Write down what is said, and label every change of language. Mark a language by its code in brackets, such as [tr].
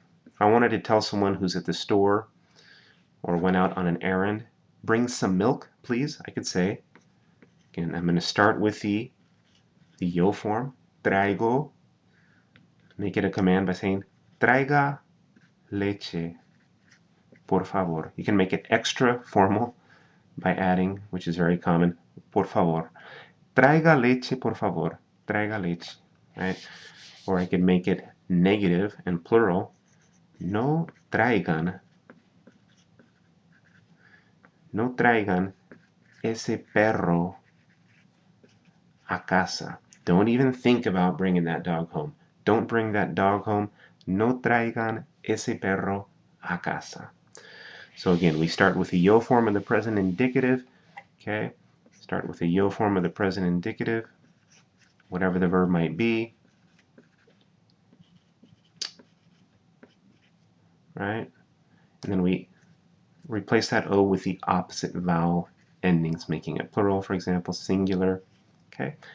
[en] If I wanted to tell someone who's at the store or went out on an errand, bring some milk, please, I could say, again, I'm going to start with the yo form, traigo, make it a command by saying, traiga leche, por favor. You can make it extra formal by adding, which is very common, por favor. [es] Traiga leche, por favor. Traiga leche, right? [en] Or I could make it negative and plural. [es] No traigan ese perro a casa. [en] Don't even think about bringing that dog home. Don't bring that dog home. [es] No traigan ese perro a casa. [en] So again, we start with the yo form of the present indicative. Okay, start with the yo form of the present indicative, whatever the verb might be. Right? And then we replace that O with the opposite vowel endings, making it plural, for example, singular. Okay?